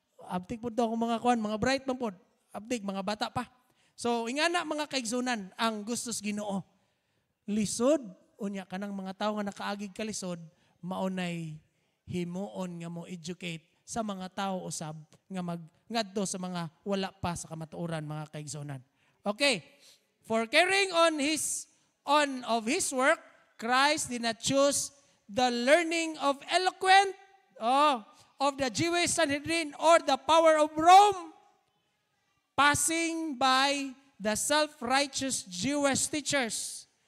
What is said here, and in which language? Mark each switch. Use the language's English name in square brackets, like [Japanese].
[Cebuano] Abtik po to akong mga kuhan, mga bright man po. Abtik, mga bata pa. So, ingana mga kaigsunan, ang gustos Ginoo. Lisod, unya ka ng mga tao nga nakaagig ka lisod, maunay himuon nga mo educate sa mga tao usab nga ngadto sa mga wala pa sa kamatuoran mga kaigsunan. Okay. [English] For carrying on of his work, Christ did not choose the learning of eloquent of the Jewish Sanhedrin or the power of Rome, passing by the self-righteous Jewish teachers.